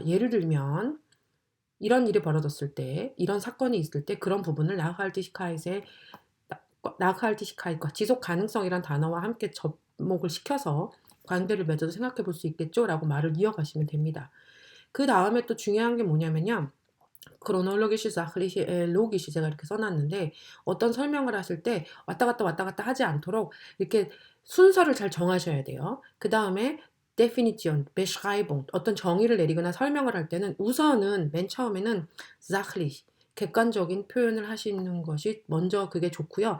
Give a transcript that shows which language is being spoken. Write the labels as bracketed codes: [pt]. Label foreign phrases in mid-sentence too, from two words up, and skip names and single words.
[ko] 예를 들면 이런 일이 벌어졌을 때, 이런 사건이 있을 때 그런 부분을 나카알티시카잇의 나카알티시카잇과 지속 가능성이란 단어와 함께 접목을 시켜서 관계를 맺어서 생각해 볼 수 있겠죠?"라고 말을 이어가시면 됩니다. 그다음에 또 중요한 게 뭐냐면요. [de] chronologische, sachliche, logische [ko] 제가 이렇게 써 놨는데 어떤 설명을 하실 때 왔다 갔다 하지 않도록 이렇게 순서를 잘 정하셔야 돼요. 그다음에 [de] Definition, Beschreibung [ko] 어떤 정의를 내리거나 설명을 할 때는 우선은 맨 처음에는 sachlich 객관적인 표현을 하시는 것이 먼저 그게 좋고요.